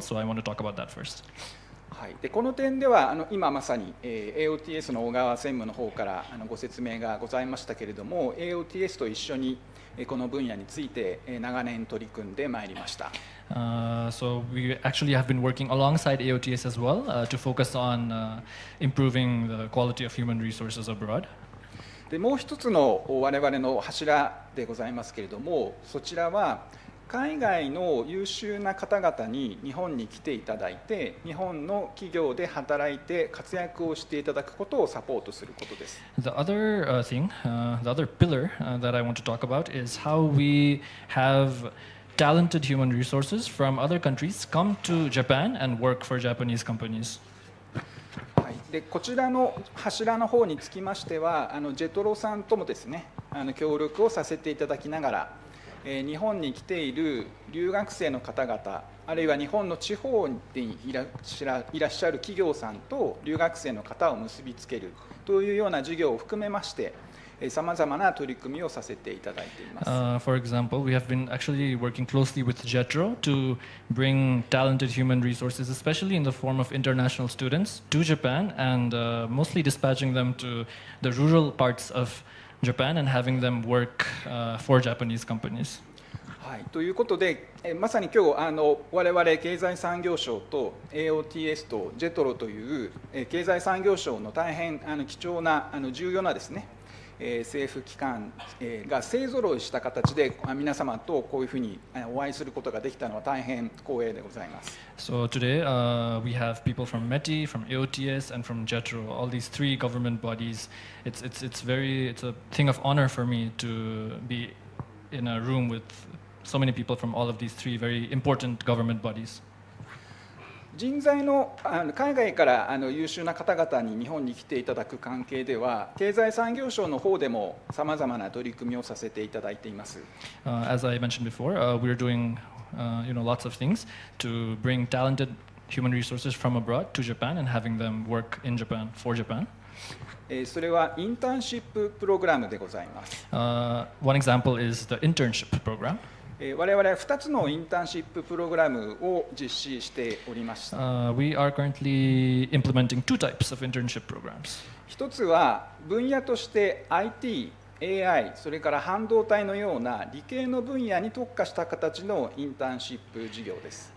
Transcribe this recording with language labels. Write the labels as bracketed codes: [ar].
[en] So I want to talk about that first. [ja] はい、でこの点では今まさに AOTS の小川専務の方からご説明がございましたけれども、 AOTS と一緒にこの分野について長年取り組んでまいりました。 [en] So we actually have been working alongside AOTS as well to focus on improving the quality of human resources abroad. [ja] でもう一つの我々の柱でございますけれども、そちらは海外の優秀な方々に日本に来ていただいて、日本の企業で働いて活躍をしていただくことをサポートすることです。 [en] The other thing, the other pillar that I want to talk about is how we have talented human resources from other countries come to Japan and work for Japanese companies. [ja] はい、でこちらの柱の方につきましては、ジェトロさんともですね、協力をさせていただきながら、日本に来ている留学生の方々、あるいは日本の地方にいらっしゃる企業さんと留学生の方を結びつけるというような事業を含めまして、さまざまな取り組みをさせていただいています。 [en] For example, we have been actually working closely with JETRO to bring talented human resources, especially in the form of international students, to Japan, and mostly dispatching them to the rural parts of Japan and having them work for Japanese companies. [ja] はい、ということで、まさに今日我々経済産業省と AOTS と JETRO という経済産業省の大変貴重な重要なですね、政府機関が勢ぞろいした形で皆様とこういうふうにお会いすることができたのは大変光栄でございます。 [en] So today we have people from METI, from AOTS, and from JETRO, all these three government bodies. It's a thing of honor for me to be in a room with so many people from all of these three very important government bodies. [ja] 人材の海外から優秀な方々に日本に来ていただく関係では、経済産業省の方でもさまざまな取り組みをさせていただいています。 [en] As I mentioned before, we're doing lots of things to bring talented human resources from abroad to Japan and having them work in Japan for Japan. [ja] それはインターンシッププログラムでございます。 [en] One example is the internship program. [ja] 我々は2つのインターンシッププログラムを実施しております。 [en] We are currently implementing two types of internship programs. [ja] 一つは分野として IT、AI、それから半導体のような理系の分野に特化した形のインターンシップ事業です。